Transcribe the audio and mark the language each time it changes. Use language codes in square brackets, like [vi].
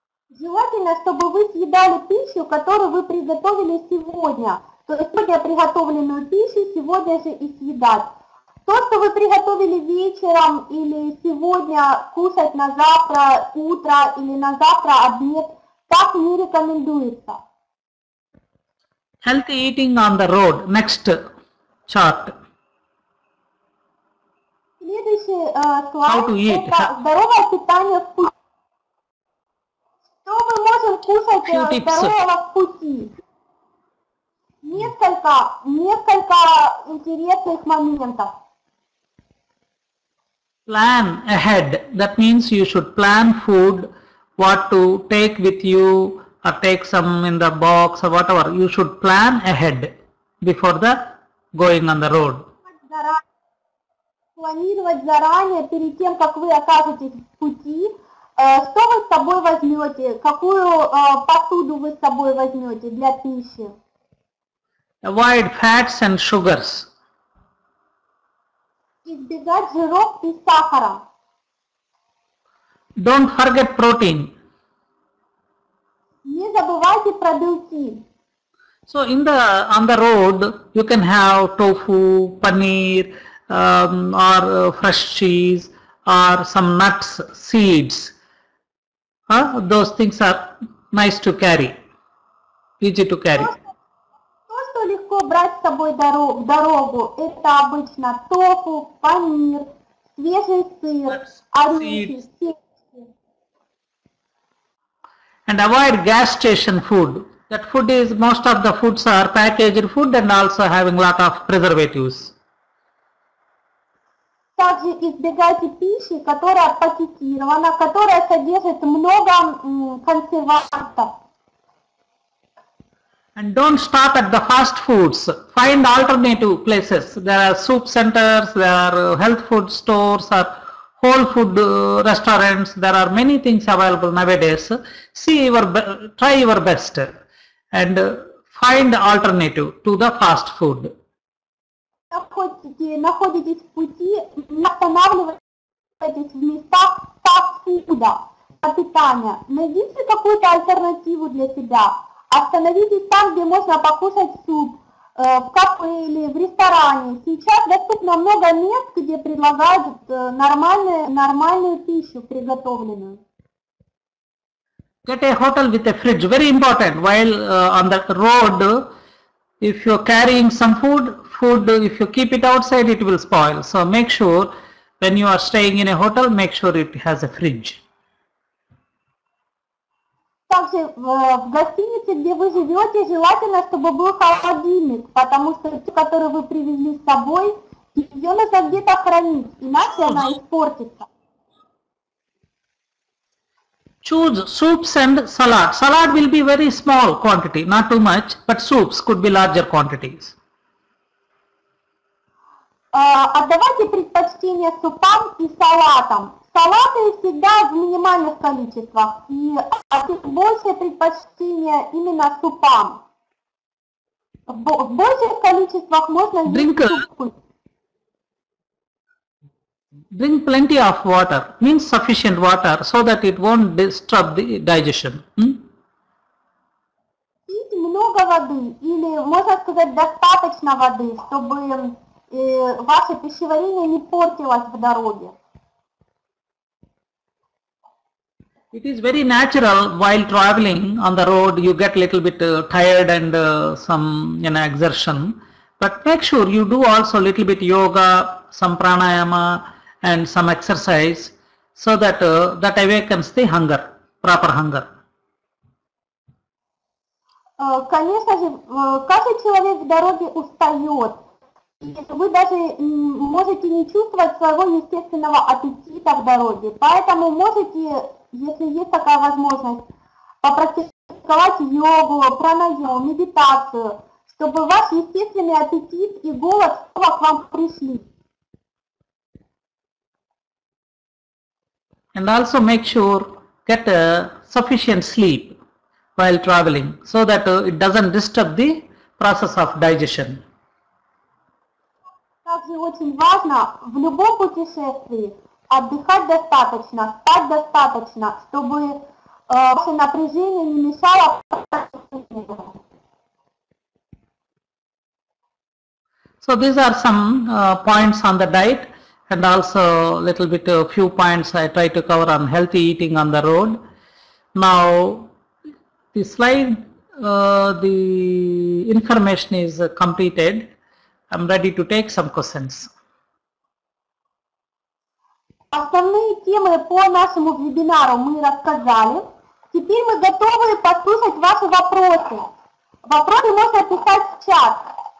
[ru] Желательно, чтобы вы съедали пищу, которую вы приготовили сегодня. То есть сегодня приготовленную пищу сегодня же и съедать. То, что вы приготовили вечером или сегодня кушать на завтра утро или на завтра обед, так не рекомендуется. [en] Healthy eating on the road, next chart. [ru] Следующий [en] How [ru] слайд [en] to eat. [ru] это здоровое питание в пути. Что мы можем кушать [en] Few tips. [ru] здорового в пути? Несколько интересных моментов. [en] Plan ahead. That means you should plan food, what to take with you or take some in the box or whatever. You should plan ahead before the going on the road. [ru] Планировать заранее, перед тем, как вы окажетесь в пути, что вы с собой возьмете, какую посуду вы с собой возьмете для пищи. [en] Avoid fats and sugars. [ru] Избегать жиров и сахара. [en] Don't forget protein. [ru] Не забывайте про белки. [en] So on the road, you can have tofu, paneer, or fresh cheese, or some nuts, seeds. Those things are nice to carry, easy to carry. [ru] То, что легко брать с собой в дорогу, это обычно тофу, панир, свежий сыр, орехи, семечки. [en] And avoid gas station food. That food is, most of the foods are packaged food and also having lot of preservatives. [ru] Также избегайте пищи, которая пакетирована, которая содержит много консервантов. [en] And don't stop at the fast foods. Find alternative places. There are soup centers, there are health food stores, or whole food restaurants. There are many things available nowadays. Try your best and find alternative to the fast food. [ru] Находитесь в пути, не останавливайтесь в местах фастфуда, питания. Найдите какую-то альтернативу для себя. Остановитесь там, где можно покушать суп, в кафе или в ресторане. Сейчас доступно много мест, где предлагают нормальную пищу приготовленную. [en] Get a hotel with a fridge, very important. While on the road, if you're carrying some food, if you keep it outside, it will spoil. So make sure when you are staying in a hotel, make sure it has a fridge. [ru] Также в гостинице, где вы живете, желательно, чтобы был холодильник, потому что ту, которую вы привезли с собой, ее нужно где-то хранить, иначе она испортится. [en] Choose soups and salad. Salad will be very small quantity, not too much, but soups could be larger quantities. [ru] Отдавайте предпочтение супам и салатам. Салаты всегда в минимальных количествах, и большее предпочтение именно супам. В больших количествах можно есть супы. [en] Drink plenty of water, means sufficient water, so that it won't disturb the digestion. [ru] Пить много воды, или, можно сказать, достаточно воды, чтобы ваше пищеварение не портилось в дороге. [en] It is very natural while traveling on the road, you get little bit tired and some exertion, but make sure you do also little bit yoga, some pranayama and some exercise, so that that awakens the hunger, proper hunger. [ru] Конечно же, каждый человек в дороге устает. Вы даже можете не чувствовать своего естественного аппетита в дороге, поэтому можете, если есть такая возможность, попрактиковать йогу, пранаяму, медитацию, чтобы ваш естественный аппетит и голод снова к вам пришли. [en] And also make sure get sufficient sleep while traveling, so that it doesn't disturb the process of digestion. [ru] Также очень важно в любом путешествии отдыхать достаточно, спать достаточно, чтобы ваше напряжение не мешало. [en] So these are some points on the diet, and also little bit few points I try to cover on healthy eating on the road. Now the slide, the information is completed. I'm ready to take some questions. [ru] Основные темы по нашему вебинару мы рассказали. Теперь мы готовы послушать ваши вопросы. Вопросы можно писать в чат.